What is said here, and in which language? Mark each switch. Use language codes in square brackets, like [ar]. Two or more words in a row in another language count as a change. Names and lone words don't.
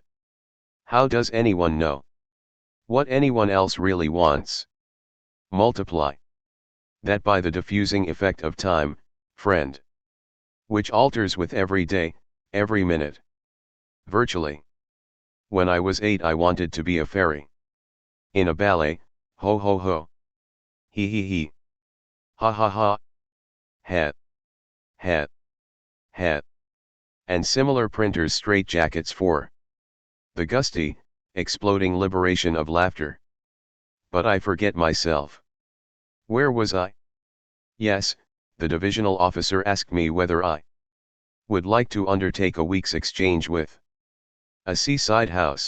[en] How does anyone know what anyone else really wants? Multiply that by the diffusing effect of time, friend, which alters with every day, every minute. Virtually. When I was 8 I wanted to be a fairy. In a ballet, ho ho ho. He. Ha ha ha. Het. Het. Het. And similar printers' straitjackets for the gusty, exploding liberation of laughter. But I forget myself. Where was I? Yes, the divisional officer asked me whether I would like to undertake a week's exchange with a seaside house.